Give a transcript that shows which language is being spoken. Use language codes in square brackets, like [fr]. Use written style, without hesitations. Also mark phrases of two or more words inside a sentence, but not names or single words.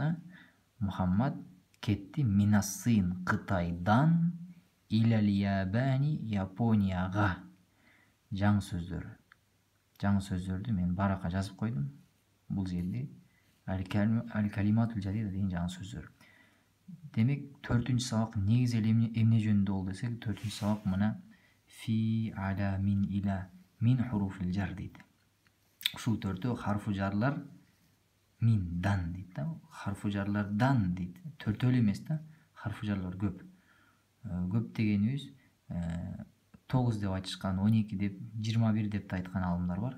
[ky] Мухаммад кетти [ar] من الصين, [ky] Кытайдан, [ar] إلى اليابان, [ky] Японияга. Жаңы сөздөр. Жаңы сөздөрдү мен баракка жазып койдум. Бул жерде [ar] الكلمات الجديدة [ky] деген жаңы сөздөр. Демек, 4-үнчү сабак негизи эле эмне жөнүндө болду десек, 4-үнчү сабак мына фи, аля, мин, иля, [ar] من حروف الجر [ky] дейт. Ушул төртөө харфу жарлар миндан дейт да. Харфу жарлар дан дейт. Төртөө эле эмес да. Харфу жарлар көп. Көп дегенибиз 9 деп айтышкан, 12 деп, 21 деп айткан алымдар бар.